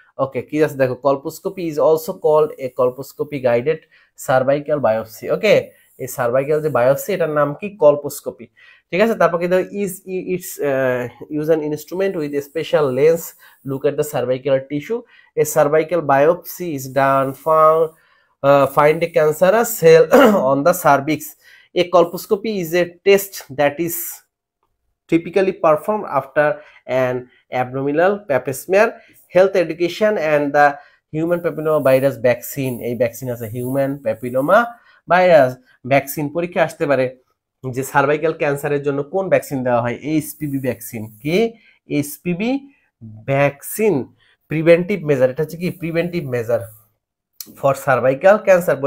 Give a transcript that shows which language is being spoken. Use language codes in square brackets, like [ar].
[en] okay, [bn] কি আছে দেখো, [en] Colposcopy is also called a colposcopy guided cervical biopsy. [bn] ওকে, এই সার্ভাইকাল যে বায়োপসি এটার নাম কি, কলপোস্কোপি। ঠিক আছে, তারপর কি দেখো, [en] Is it's use an instrument with a special lens look at the cervical tissue. A cervical biopsy is done find a cancerous cell on the cervix. A colposcopy is a test that is typically performed after an abdominal pap smear. Health education and the human papilloma virus vaccine, এই vaccine আছে human papilloma virus vaccine. [bn] পরীক্ষা আসতে পারে যে cervical ক্যান্সারের জন্য কোন vaccine দেওয়া হয়, এইচপিভি ভ্যাকসিন। [en] কি, HPV vaccine preventive measure, [bn] এটা হচ্ছে কি [en] Preventive measure for cervical cancer.